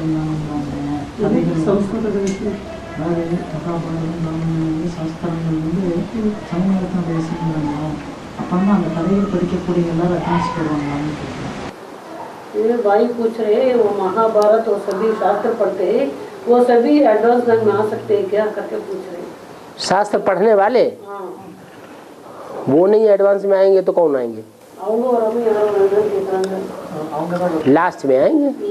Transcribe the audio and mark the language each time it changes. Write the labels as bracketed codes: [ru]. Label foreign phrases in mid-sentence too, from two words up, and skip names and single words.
[kn] ಸಂಸ್ಕೃತದ ವಿಷಯ [ta] அதாவது கதாபாத்திரம் சம்ஸ்காரங்கள் சமூகத்தோட விஷயங்கள் அப்போ அந்த கதைகள் படிக்கக்கூடிய எல்லாரும் அட்டென்ஸ் போடுவாங்களான்னு கேட்குறேன். [hi] ये भाई पूछ रहे हैं वो महाभारत और सभी शास्त्र पढ़ते हैं, वो सभी [en] advance line [hi] में आ सकते हैं क्या करके पूछ रहे हैं। शास्त्र पढ़ने वाले हाँ, वो नहीं एडवांस में आएंगे तो कौन आएंगे? लास्ट में आएंगे।